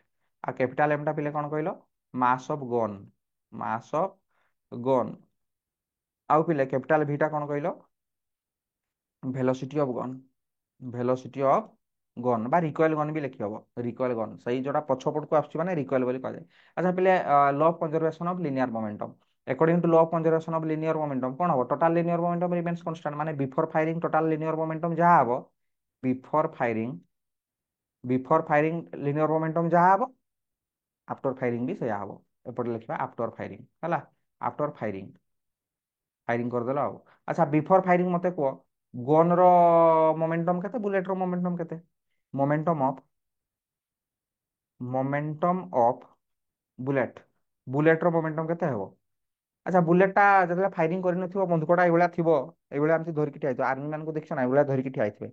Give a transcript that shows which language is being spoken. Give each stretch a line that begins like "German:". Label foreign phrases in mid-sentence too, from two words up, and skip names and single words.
Odia: ଆଉ
English: capital M
Odia: ଟା ପିଲେ କଣ କହିଲ,
English: mass of gun, mass of gun.
Odia: ଆଉ ପିଲେ
English: capital V
Odia: କଣ କହିଲ,
English: velocity of gun, velocity of gun
Odia: ବା
English: recoil gun
Odia: ବି ଲେଖି ହବ।
English: recoil gun
Odia: ସେଇ ଯୋଉଟା ପଛ ପଟକୁ ଆସୁଛି ମାନେ ରିକଏଲ ବୋଲି କୁହାଯାଏ। ଆଚ୍ଛା ପିଲେ,
English: law of conservation of linear momentum. According to law of conservation of linear momentum
Odia: କଣ ହବ,
English: total linear momentum remains constant, ମାନେ before firing total linear momentum
Odia: ଯାହା ହବ,
English: before firing, before firing linear momentum
Odia: ଯାହା ହବ,
English: after firing
Odia: ବି ସେଇଆ ହବ। ଏପଟେ ଲେଖିବା
English: after firing ହେଲା, after firing,
Odia: ଫାଇରିଂ କରିଦେଲ ଆଉ। ଆଚ୍ଛା
English: before firing
Odia: ମତେ କୁହ, ଗନ୍ ର ମୋମେଣ୍ଟମ କେତେ, ବୁଲେଟ ର ମୋମେଣ୍ଟମ କେତେ?
English: momentum of, momentum of bullet,
Odia: ବୁଲେଟ ର ମୋମେଣ୍ଟମ କେତେ ହେବ? ଆଚ୍ଛା ବୁଲେଟଟା ଯେତେବେଳେ ଫାଇରିଂ କରିନଥିବ, ବନ୍ଧୁକଟା ଏଇଭଳିଆ ଥିବ, ଏଇଭଳିଆ ଏମିତି ଧରିକି ଠିଆ ହେଇଥିବ, ଆର୍ମି ମାନଙ୍କୁ ଦେଖିଛ ନା, ଏଇଭଳିଆ ଧରିକି ଠିଆ ହେଇଥିବେ।